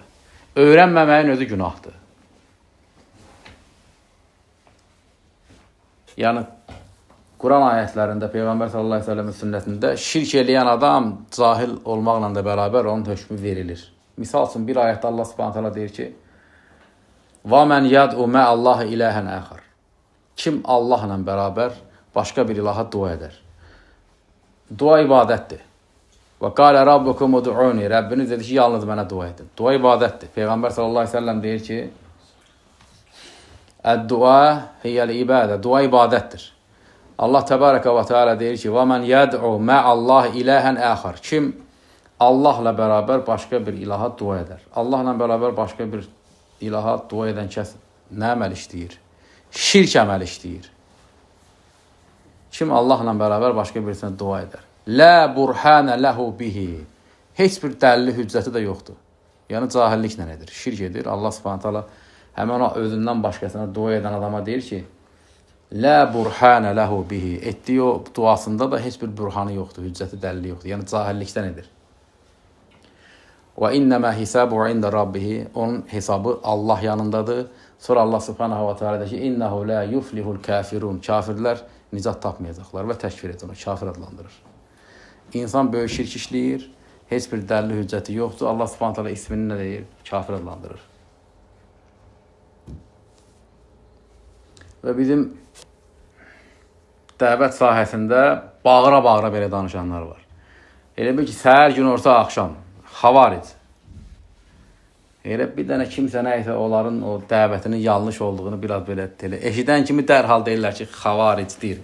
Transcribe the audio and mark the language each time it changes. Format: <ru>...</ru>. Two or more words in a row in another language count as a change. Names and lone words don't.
<az>Öyrənməməyin özü günahdır. Yəni, Quran ayətlərində, Peyğəmbər</az> <ar>صلى الله عليه وسلم</ar> <az>sünnətində şirk eləyən adam cahil olmaqla da bərabər onun hökmü verilir. Misal üçün, bir ayətdə Allah</az> <ar>سبحانه تعالى</ar> <az>deyir ki,</az> <ar>وَمَنْ يَدْعُ مَا اللّٰهِ إِلَٰهًا آخَرٍ.</ar> <az>Kim Allahla bərabər başqa bir ilaha dua edər? Dua ibadətdir.</az> <ar>وَقَالَ رَبُّكُمْ اُدْعُونِ.</ar> <az>Rəbbiniz dedi ki, yalnız mənə dua edin. Dua ibadətdir. Peyğəmbər</az> <ar>صلى الله عليه وسلم</ar> <az>deyir ki,</az> <ar>الدعاء هي العبادة.</ar> <az>Dua ibadətdir. Allah</az> <ar>تبارك وتعالى</ar> <az>deyir ki, وَمَنْ يَدْعُ مَا اللّٰهِ إِلَٰهًا آخَرٍ. Kim Allahla bərabər başqa bir ilaha dua edər? Allahla bərabər başqa bir ilaha dua edən kəs nə əməl işləyir? Şirk əməl işləyir. Kim Allahla bərabər başqa birisinə dua edər?</az> <ar>لا برهان له به.</ar> <az>Heç bir dəlili hüccəti də yoxdur. Yəni cahilliklə edir, şirk edir. Allah</az> <ar>سبحانه تعالى</ar> <az>həmən o özündən başqasına dua edən adama deyir ki,</az> <ar>لا برهان له به.</ar> <az>Etdiyi o duasında da heç bir burhanı yoxdur, hüccəti dəlili yoxdur. Yəni cahillikdən edir.</az> <ar>وإنما حسابه عند ربه.</ar> <az>Onun hesabı Allah yanındadır. Sonra Allah</az> <ar>سبحانه وتعالى</ar> <az>deyir ki,</az> <ar>إنه لا يفلح الكافرون.</ar> <az>Kafirlər nicat tapmayacaqlar və təkfir edir onu, kafir adlandırır. İnsan böyük şirk işləyir, heç bir dəlili hüccəti yoxdur. Allah</az> <ar>سبحانه وتعالى</ar> <az>ismini nə deyir? Kafir adlandırır. Və bizim dəvət sahəsində bağıra-bağıra belə danışanlar var. Elə bil ki, səhər gün orta axşam, xavaric. Elə bir dənə kimsə nəysə onların o dəvətinin yanlış olduğunu biraz belə eşidən kimi dərhal deyirlər ki, xavaricdir.</az>